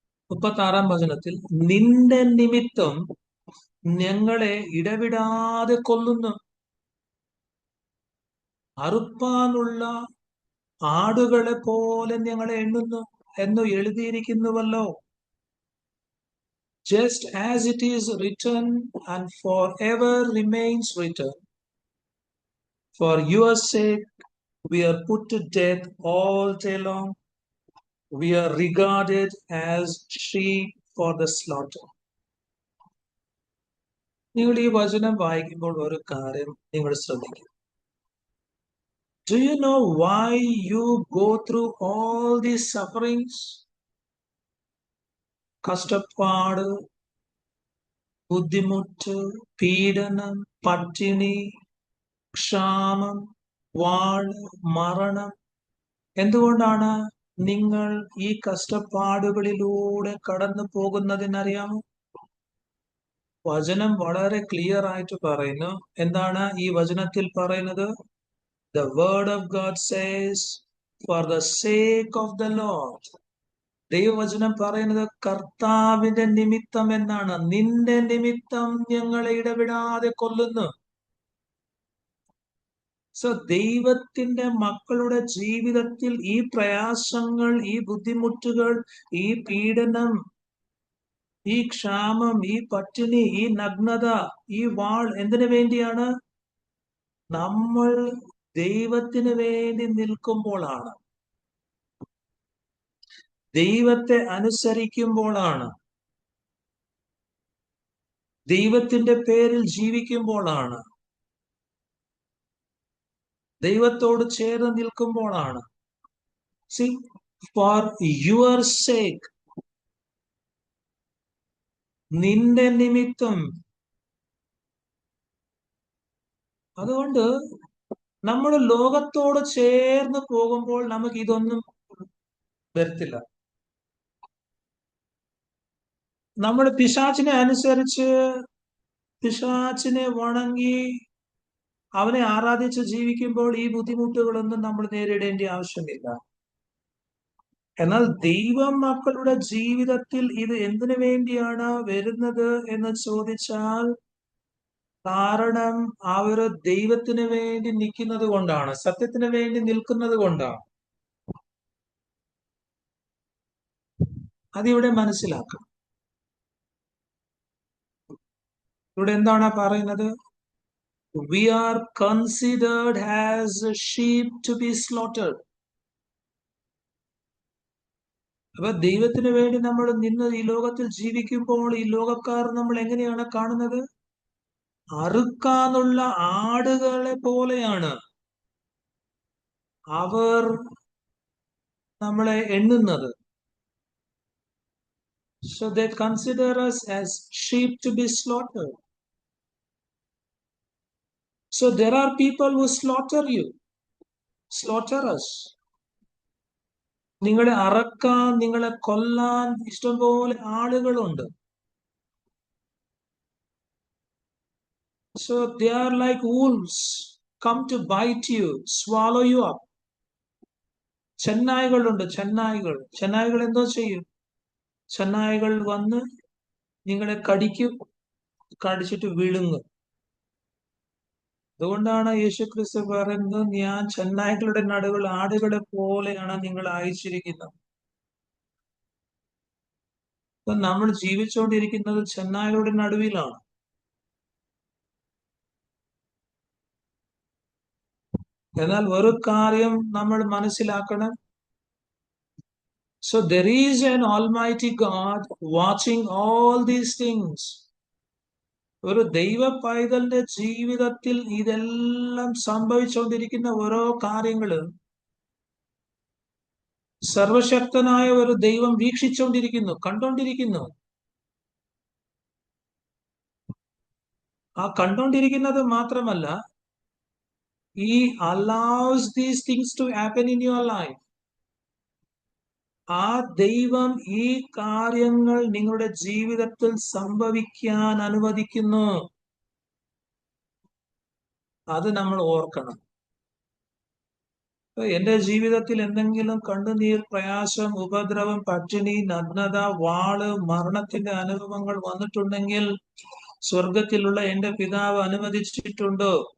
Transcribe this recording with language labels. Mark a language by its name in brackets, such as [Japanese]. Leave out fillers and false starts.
[Malayalam] 36 വചനത്തിൽ, നിന്റെ നിമിത്തം ഞങ്ങളെ ഇടവിടാതെ കൊല്ലുന്നു, അറുപ്പാനുള്ള ആടുകളെ പോലെ ഞങ്ങളെ എണ്ണുന്നു എന്ന് എഴുതിയിരിക്കുന്നുവല്ലോ. [English] Just as it is written and forever remains written, for your sake we are put to death all day long, we are regarded as sheep for the slaughter. [Malayalam] നിങ്ങൾ ഈ വചനം വായിക്കുമ്പോൾ ഒരു കാര്യം നിങ്ങൾ ശ്രദ്ധിക്കുക. [English] Do you know why you go through all these sufferings? [Malayalam] കഷ്ടപ്പാട്, ബുദ്ധിമുട്ട്, പീഡനം, പട്ടിണി, ക്ഷാമം, വാൾ, മരണം. എന്തുകൊണ്ടാണ് നിങ്ങൾ ഈ കഷ്ടപ്പാടുകളിലൂടെ കടന്നു പോകുന്നതിനറിയാമോ? വചനം വളരെ ക്ലിയർ ആയിട്ട് പറയുന്നു. എന്താണ് ഈ വചനത്തിൽ പറയുന്നത്? [English] The word of God says, for the sake of the Lord, [Malayalam] ദൈവവചനം പറയുന്നത് കർത്താവിന്റെ നിമിത്തം എന്നാണ്. നിന്റെ നിമിത്തം ഞങ്ങളെ ഇടവിടാതെ കൊല്ലുന്നു. സോ ദൈവത്തിന്റെ മക്കളുടെ ജീവിതത്തിൽ ഈ പ്രയാസങ്ങൾ, ഈ ബുദ്ധിമുട്ടുകൾ, ഈ പീഡനം, ഈ ക്ഷാമം, ഈ പട്ടിണി, ഈ നഗ്നത, ഈ വാൾ എന്തിനു വേണ്ടിയാണ്? നമ്മൾ ദൈവത്തിന് വേണ്ടി നിൽക്കുമ്പോഴാണ്, ദൈവത്തെ അനുസരിക്കുമ്പോഴാണ്, ദൈവത്തിന്റെ പേരിൽ ജീവിക്കുമ്പോഴാണ്, ദൈവത്തോട് ചേർന്ന് നിൽക്കുമ്പോഴാണ്. [English] See, for your sake, [Malayalam] നിന്റെ നിമിത്തം. അതുകൊണ്ട് നമ്മൾ ലോകത്തോട് ചേർന്ന് പോകുമ്പോൾ നമുക്ക് ഇതൊന്നും വരത്തില്ല. നമ്മൾ പിശാചിനെ അനുസരിച്ച്, പിശാചിനെ വണങ്ങി അവനെ ആരാധിച്ച് ജീവിക്കുമ്പോൾ ഈ ബുദ്ധിമുട്ടുകളൊന്നും നമ്മൾ നേരിടേണ്ട ആവശ്യമില്ല. എന്നാൽ ദൈവ മക്കളുടെ ജീവിതത്തിൽ ഇത് എന്തിനു വേണ്ടിയാണ് വരുന്നത് എന്ന് ചോദിച്ചാൽ, കാരണം അവർ ദൈവത്തിന് വേണ്ടി നിൽക്കുന്നത് കൊണ്ടാണ്, സത്യത്തിന് വേണ്ടി നിൽക്കുന്നത് കൊണ്ടാണ്. അതിവിടെ മനസ്സിലാക്കണം. ഇവിടെ എന്താണ് പറയുന്നത്? [English] We are considered as sheep to be slaughtered. [Malayalam] അപ്പൊ ദൈവത്തിന് വേണ്ടി നമ്മൾ നിന്ന് ഈ ലോകത്തിൽ ജീവിക്കുമ്പോൾ ഈ ലോകക്കാർ നമ്മൾ എങ്ങനെയാണ് കാണുന്നത്? അറുക്കാനുള്ള ആടുകളെ പോലെയാണ് അവർ നമ്മളെ എണ്ണുന്നത്. [English] So they consider us as sheep to be slaughtered. So there are people who slaughter you, slaughter us. [Malayalam] നിങ്ങളെ അറക്കാൻ, നിങ്ങളെ കൊല്ലാൻ ഇഷ്ടംപോലെ ആളുകളുണ്ട്. [English] So they are like wolves, come to bite you, swallow you up. [Malayalam] ചെന്നായ്കളുണ്ട്, ചെന്നായ്കൾ. ചെന്നായ്കൾ എന്തോ ചെയ്യും? ചെന്നായ്കൾ വന്ന് നിങ്ങളെ കടിക്കും, കടിച്ചിട്ട് വിഴുങ്ങും. അതുകൊണ്ടാണ് യേശു ക്രിസ്തു പറയുന്നത്, ഞാൻ ചെന്നായ്ക്കളുടെ നടുവിൽ ആടുകളെ പോലെയാണ് നിങ്ങൾ അയച്ചിരിക്കുന്നത്. അപ്പൊ നമ്മൾ ജീവിച്ചുകൊണ്ടിരിക്കുന്നത് ചെന്നായ്ക്കളുടെ നടുവിലാണ്. എന്നാൽ ഒരു കാര്യം നമ്മൾ മനസ്സിലാക്കണം. [English] So there is an Almighty God watching all these things. [Malayalam] ഒരു ദൈവ പൈതലിന്റെ ജീവിതത്തിൽ ഇതെല്ലാം സംഭവിച്ചുകൊണ്ടിരിക്കുന്ന ഓരോ കാര്യങ്ങള് സർവശക്തനായ ഒരു ദൈവം വീക്ഷിച്ചുകൊണ്ടിരിക്കുന്നു, കണ്ടോണ്ടിരിക്കുന്നു. ആ കണ്ടോണ്ടിരിക്കുന്നത് മാത്രമല്ല, [English] He allows these things to happen in your life. [Malayalam] ആ ദൈവം ഈ കാര്യങ്ങൾ നിങ്ങളുടെ ജീവിതത്തിൽ സംഭവിക്കാൻ അനുവദിക്കുന്നു. അത് നമ്മൾ ഓർക്കണം. എന്റെ ജീവിതത്തിൽ എന്തെങ്കിലും കണ്ണുനീർ, പ്രയാസം, ഉപദ്രവം, പട്ടിണി, നഗ്നത, വാള്, മരണത്തിന്റെ അനുഭവങ്ങൾ വന്നിട്ടുണ്ടെങ്കിൽ സ്വർഗത്തിലുള്ള എന്റെ പിതാവ് അനുവദിച്ചിട്ടുണ്ടോ?